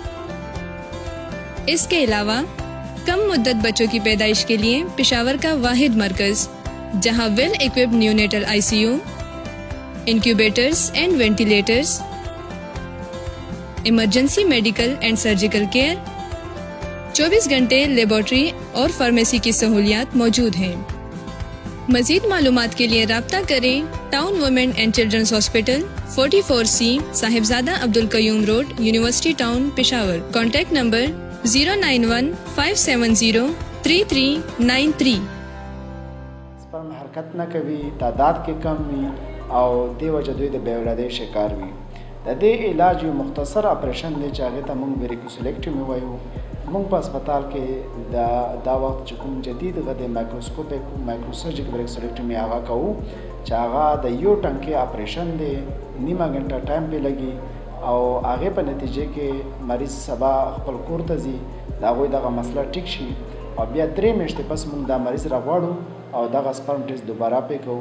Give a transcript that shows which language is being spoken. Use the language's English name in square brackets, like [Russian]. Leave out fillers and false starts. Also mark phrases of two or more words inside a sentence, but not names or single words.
[Urdu] اس کے علاوہ کم مدت بچوں کی پیدائش کے لیے پشاور کا واحد مرکز، جہاں [English] well equipped neonatal ICU, incubators and ventilators, emergency medical and surgical care, [Urdu] 24 گھنٹے لیبارٹری اور فارمیسی کی سہولیات موجود ہیں۔ مزید معلومات کے لیے رابطہ کریں ٹاؤن وومن اینڈ چلڈرنس ہاسپٹل، 44C صاحبزادہ عبدالقیوم روڈ، یونیورسٹی ٹاؤن پشاور۔ [English] contact number [Urdu] 091-570-3393۔ [Pashto] سپرم حرکت نه کوي، تعداد کې کم وي، او دې وجه دوی د بې اولادۍ شکار وي. د دې علاج یو مختصر اپریشن دی چې هغې ته موږ ویریکوسیلکټمي وایو. موږ په هسپتال کې دا وخت چې کوم جدید هغه د [English] microscopic microsurgical varicocelectomy [Pashto] هغه کوو، چې هغه د یو ټنکې اپریشن دی، نیمه ګنټه ټایم پې لګي، او هغې په نتیجې کې مریض سبا خپل کور ته ځي، د هغوی دغه مسله ټیک شي، او بیا 3 میاشتې پس موږ دا مریض راغواړو، او دغه [English] sperm test [Pashto] دوباره پې کوو.